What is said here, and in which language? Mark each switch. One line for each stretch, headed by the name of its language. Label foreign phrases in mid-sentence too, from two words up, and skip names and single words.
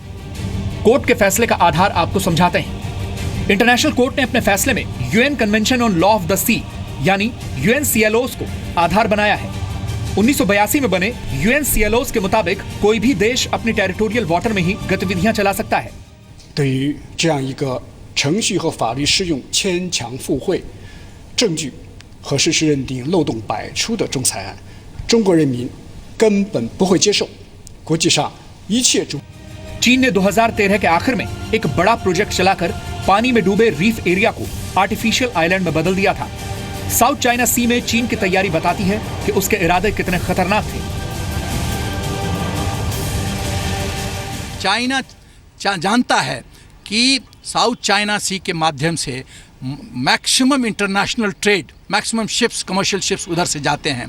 Hindi: कोर्ट के फैसले का आधार आपको समझाते हैं।
English: International Court
Hindi: ने अपने फैसले में यूएन कन्वेंशन ऑन लॉ ऑफ द सी यानी यूएनसीएलओ को आधार बनाया है। 1982 में बने यूएनसीएलओ के मुताबिक कोई भी देश अपनी
English: territorial water
Hindi: में ही गतिविधियां चला सकता है।
Chinese: 对于这样一个程序和法律适用牵强附会、证据和事实认定漏洞百出的仲裁案，中国人民根本不会接受。国际上一切中。
Hindi: चीन ने 2013 के आखिर में एक बड़ा प्रोजेक्ट चलाकर पानी में डूबे
English: reef area
Hindi: को
English: artificial island
Hindi: में बदल दिया था। साउथ चाइना सी में चीन की तैयारी बताती है कि उसके इरादे कितने खतरनाक थे। चाइना जानता है कि साउथ चाइना सी के माध्यम से
English: maximum international trade, maximum ships, commercial ships
Hindi: उधर से जाते हैं।